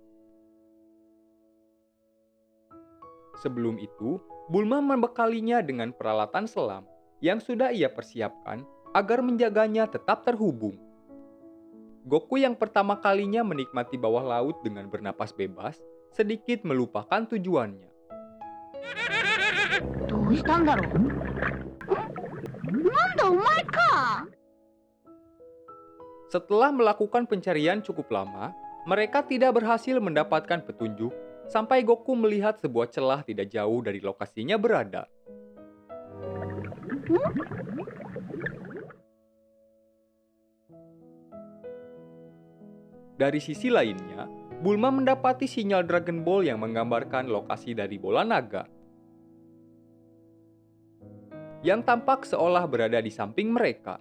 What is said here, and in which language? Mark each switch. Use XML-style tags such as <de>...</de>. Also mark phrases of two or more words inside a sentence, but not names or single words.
<id>Sebelum itu, Bulma membekalinya dengan peralatan selam yang sudah ia persiapkan agar menjaganya tetap terhubung. Goku yang pertama kalinya menikmati bawah laut dengan bernapas bebas, sedikit melupakan tujuannya.</id> <ja>どうしたんだろう。なんだお前か。</ja> <id>Setelah melakukan pencarian cukup lama, mereka tidak berhasil mendapatkan petunjuk sampai Goku melihat sebuah celah tidak jauh dari lokasinya berada. Dari sisi lainnya, Bulma mendapati sinyal Dragon Ball yang menggambarkan lokasi dari bola naga, yang tampak seolah berada di samping mereka.</id>